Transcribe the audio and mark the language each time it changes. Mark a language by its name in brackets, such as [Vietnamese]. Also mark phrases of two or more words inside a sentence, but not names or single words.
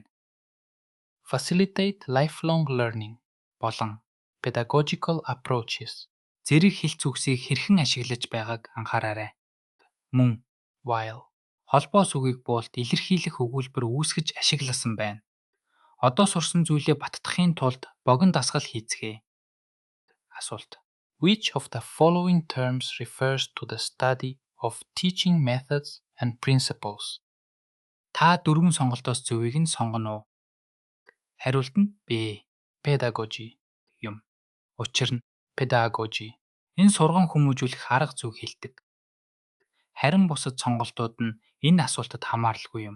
[English] Facilitate lifelong learning [Mongolian] болон [English] pedagogical approaches [Mongolian] зэрэг хэлц үгсийг хэрхэн ашиглаж байгааг анхаараарай. Мөн while холбоос үгийг буулд илэрхийлэх өгүүлбэр үүсгэж ашигласан байна. Одоо сурсан зүйлээ баттахын тулд богино дасгал хийцгээе. Асуулт. [English] Which of the following terms refers to the study of teaching methods and principles? [Mongolian] Та дөрвөн сонголтоос зөвийг нь сонгоно уу? Хариулт нь B. Pedagogy юм. Учир нь pedagogy. Энэ сургам хүмүүжүүлэх арга зүйг хэлдэг. Харин бусад сонголтууд нь энэ асуултад хамааралгүй юм.